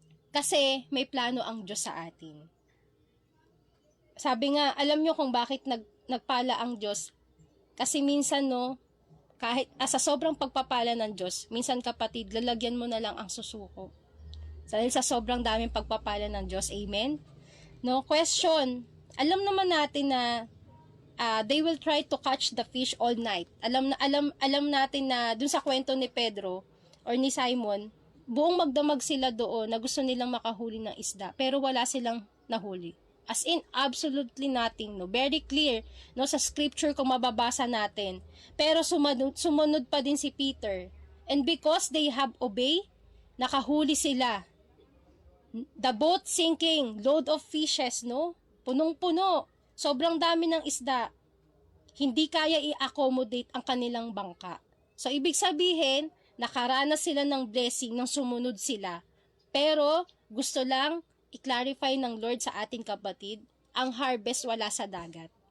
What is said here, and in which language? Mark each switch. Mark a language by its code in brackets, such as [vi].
[tl] Kasi may plano ang Diyos sa atin. Sabi nga, alam nyo kung bakit nagpala ang Diyos? Kasi minsan, no, kahit sa sobrang pagpapala ng Diyos, minsan, kapatid, lalagyan mo na lang ang susuko. Dahil sa sobrang daming pagpapala ng Diyos. Amen? No, question. Alam naman natin na [en] they will try to catch the fish all night. [tl] Alam natin na dun sa kwento ni Pedro or ni Simon, buong magdamag sila doon na gusto nilang makahuli ng isda, pero wala silang nahuli. [en] As in, absolutely nothing, no? Very clear, no, sa scripture [tl] kung mababasa natin. Pero sumunod pa din si Peter. [en] And because they have obeyed, [tl] nakahuli sila. [en] The boat sinking, load of fishes, no? [tl] Punong-puno. Sobrang dami ng isda. Hindi kaya i-accommodate ang kanilang bangka. So, ibig sabihin, nakaranas sila ng blessing nang sumunod sila. Pero, gusto lang i-clarify ng Lord sa ating kapatid, ang harvest wala sa dagat.